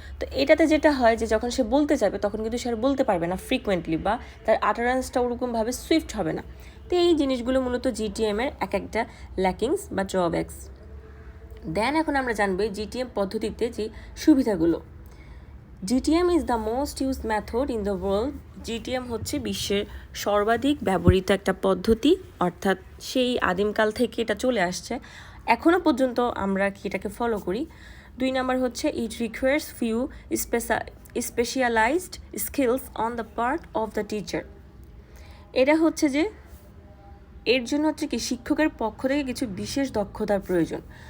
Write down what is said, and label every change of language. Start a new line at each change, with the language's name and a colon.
Bangla: তো এটাতে যেটা হয় যে যখন সে বলতে যাবে তখন কিন্তু সে আর বলতে পারবে না ফ্রিকুয়েন্টলি, বা তার আটারেন্সটা ওরকমভাবে সুইফট হবে না। তো এই জিনিসগুলো মূলত জিটিএমের এক একটা ল্যাকিংস বা ড্রব্যাক্স। দেন এখন আমরা জানবো জিটিএম পদ্ধতিতে যে সুবিধাগুলো।
English: GTM is the most used method in the world.
Bangla: GTM হচ্ছে বিশ্বের সর্বাধিক ব্যবহৃত একটা পদ্ধতি, অর্থাৎ সেই আদিমকাল থেকে এটা চলে আসছে, এখনও পর্যন্ত আমরা কি এটাকে ফলো করি। 2 নাম্বার হচ্ছে
English: it requires few specialised skills on the part of the teacher,
Bangla: এটা হচ্ছে যে এর জন্য হচ্ছে কি শিক্ষকের পক্ষ থেকে কিছু বিশেষ দক্ষতার প্রয়োজন।